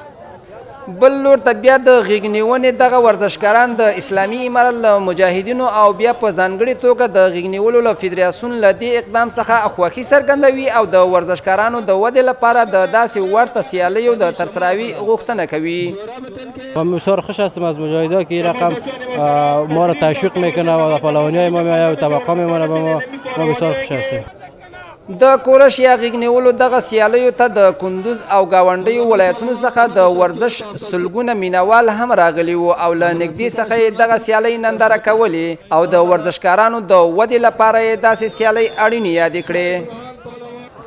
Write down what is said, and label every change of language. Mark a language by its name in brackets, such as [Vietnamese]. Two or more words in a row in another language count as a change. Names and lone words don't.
[Pashto] بل لور ته بیا د غیږ نیونې دغه ورزشکاران د اسلامي امارت له مجاهدینو او بیا په ځانګړې توګه د غیږ نیولو له فدراسیون له دې اقدام څخه خوښي څرګندوي او د ورزشکارانو د ودې لپاره د داسې ورته سیالیو د ترسراوي غوښتنه کوي. [Persian] من بسیار خوش هستم از مجاهدا که این رقم ما را تشویق میکنه و پهلوانی ما میآید و توقع میمانه به ما بسیار خوش هستیم. [Pashto] د کورش یا غیږ نیولو دغه سیالیو ته د کندوز او ګاونډیو ولایتونو څخه د ورزش سلګونه مینوال هم راغلي وو او له نږدې څخه یې دغه سیالۍ ننداره کولې او د ورزشکارانو د ودې لپاره یې داسې سیالۍ اړینې یادې کړې.